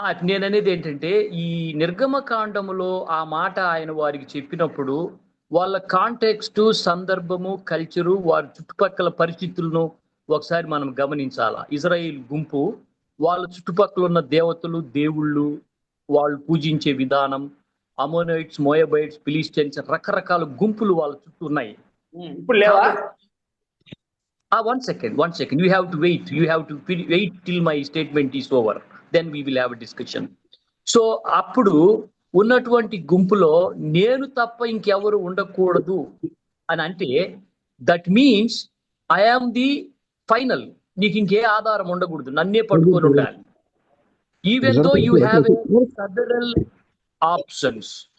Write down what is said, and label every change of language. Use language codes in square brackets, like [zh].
[te] నేను అనేది ఏంటంటే, ఈ నిర్గమకాండములో ఆ మాట ఆయన వారికి చెప్పినప్పుడు వాళ్ళ కాంటెక్స్ట్, సందర్భము, కల్చరు, వారి చుట్టుపక్కల పరిస్థితులను ఒకసారి మనం గమనించాలా. ఇజ్రాయిల్ గుంపు వాళ్ళ చుట్టుపక్కల ఉన్న దేవతలు, దేవుళ్ళు, వాళ్ళు పూజించే విధానం, అమోనైట్స్, మోయబైట్స్, ఫిలిస్టియన్స్, రకరకాల గుంపులు వాళ్ళ చుట్టూ ఉన్నాయి. ఇప్పుడు లేవా? [en] One second. You have to wait till my statement is over. Then we will have a discussion. [te] So అప్పుడు ఉన్నటువంటి గుంపులో నేను తప్ప ఇంకెవరు ఉండకూడదు అని అంటే, [en] That means I am the final. [te] నీకు ఇంకే ఆధారం ఉండకూడదు, నన్నే పట్టుకొని ఉండాలి. [en] Even though you have several options.